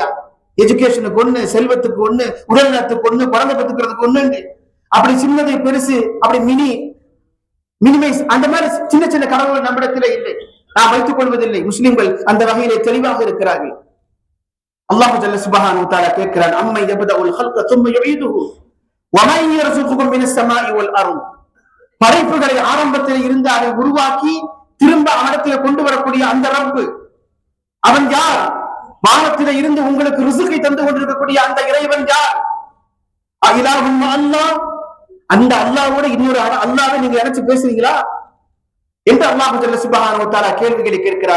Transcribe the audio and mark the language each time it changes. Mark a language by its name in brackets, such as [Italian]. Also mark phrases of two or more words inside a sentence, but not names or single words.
[Tamil] எஜுகேஷனுக்கு ஒண்ணு, செல்வத்துக்கு ஒண்ணு, உடல்நலத்துக்கு ஒண்ணு, குழந்தை பெற்றுக்கிறதுக்கு ஒண்ணு. அப்படி சின்னதை பெருசு, அப்படி மினிமைஸ், அந்த மாதிரி சின்ன சின்ன கடவுள் நம்மிடத்துல இல்லை, நாம் வைத்துக் கொள்வதில்லை. முஸ்லிம்கள் அந்த வகையிலே தெளிவாக இருக்கிறார்கள். [Arabic] الله جل سبحانه وتعالى கேட்கிறான், أمن يبدأ الخلق ثم يعيده ومن يرزقكم من السماء والارض. [Tamil] படைப்புகளை ஆரம்பத்தில் இருந்து அதை உருவாக்கி திரும்ப அவனிடத்தில் கொண்டு வரக்கூடிய அந்த ரப்பு, அவன் யார்? வானத்தில இருந்து உங்களுக்கு ரிசுக்கை தந்து கொண்டிருக்கக்கூடிய அந்த இறைவன் யார்? [Arabic] إله مع الله. [Tamil] அந்த அல்லாஹ்வோட இன்னொரு அல்லாஹ்வை நீங்க நினைச்சு பேசுறீங்களா என்று [Arabic] الله جل سبحانه وتعالى [Tamil] கேள்விகளை கேட்கிறான்.